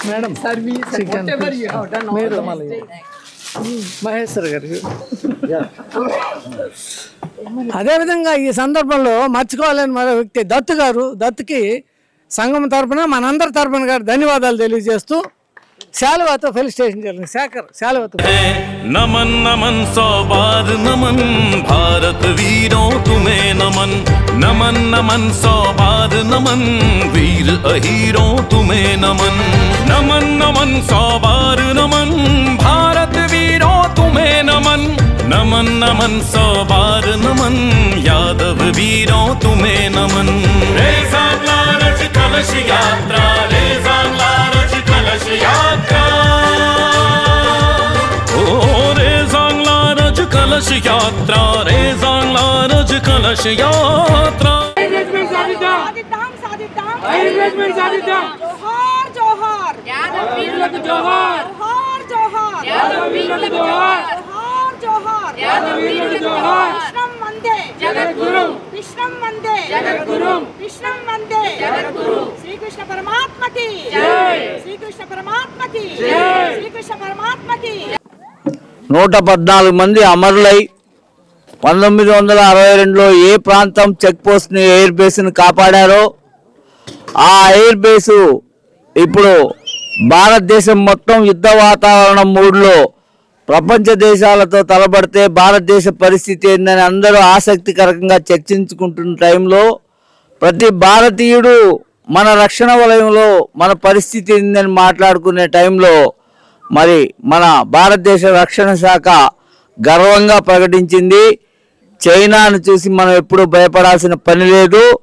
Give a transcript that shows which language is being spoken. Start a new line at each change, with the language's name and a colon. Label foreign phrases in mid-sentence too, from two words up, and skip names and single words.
Telugu: మేడం మహేశ్వర్ గారు. అదేవిధంగా ఈ సందర్భంలో మర్చిపోవాలని మరో వ్యక్తి దత్తు గారు. దత్తుకి సంఘం తరఫున మనందరి తరఫున గారు ధన్యవాదాలు తెలియజేస్తూ శాలువాతో ఫెలిసిటేషన్ జరిగింది. శేఖర్ శాలువాతో
Hindi: नमन नमन 100 बार नमन भारत वीरों तुम्हें नमन नमन नमन 100 बार नमन वीर अहीरों तुम्हें नमन नमन नमन 100 बार नमन भारत वीरों तुम्हें नमन नमन नमन 100 बार नमन यादव वीरों तुम्हें नमन। रेजांगला रज कलश यात्रा, रेजांगला रज कलश यात्रा, ओ रेजांगला रज कलश यात्रा, रेजांगला रज कलश कलश यात्रा जोहार जोहार यादव वीरुలకు जोहार जोहार जोहार यादव वीरुలకు जोहार जोहार जोहार यादव वीरुలకు जोहार विष्णु वंदे जगद्गुरु विष्णु वंदे जगद्गुरु विष्णु वंदे जगद्गुरु श्री कृष्ण परमात्मा की जय श्री कृष्ण परमात्मा की जय श्री कृष्ण परमात्मा की
Telugu: 114 మంది అమరులై 1962లో ఏ ప్రాంతం
English: check post
Telugu: ని
English: air base
Telugu: ని కాపాడారో ఆ
English: air base
Telugu: ఇప్పుడు భారతదేశం మొత్తం యుద్ధ వాతావరణం మూడ్లో ప్రపంచ దేశాలతో తలబడితే భారతదేశ పరిస్థితి ఏందని అందరూ ఆసక్తికరంగా చర్చించుకుంటున్న టైంలో ప్రతి భారతీయుడు మన రక్షణ వలయంలో మన పరిస్థితి ఏందని మాట్లాడుకునే టైంలో మరి మన భారతదేశ రక్షణ శాఖ గర్వంగా ప్రకటించింది చైనాను చూసి మనం ఎప్పుడూ భయపడాల్సిన పని లేదు